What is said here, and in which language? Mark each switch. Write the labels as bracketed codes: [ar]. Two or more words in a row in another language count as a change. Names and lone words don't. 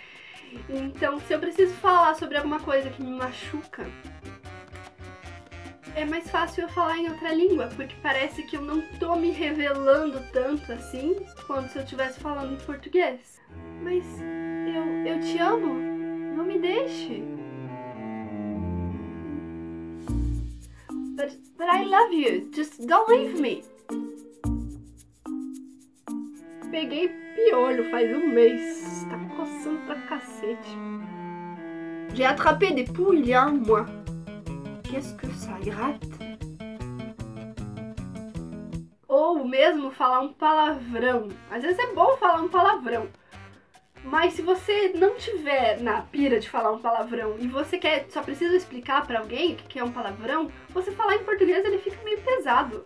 [pt] Então, se eu preciso falar sobre alguma coisa que me machuca, é mais fácil eu falar em outra língua, porque parece que eu não tô me revelando tanto assim quanto se eu estivesse falando em português. Mas eu te amo, não me deixe. [en] But I love you, just don't leave me. [pt] Peguei piolho faz um mês, tá coçando pra cacete. [fr] J'ai attrapé des poules il y a un mois. Qu'est-ce que ça gratte? [pt] Ou mesmo falar um palavrão. Às vezes é bom falar um palavrão. Mas se você não tiver na pira de falar um palavrão e você só precisa explicar pra alguém o que é um palavrão, você falar em português ele fica meio pesado.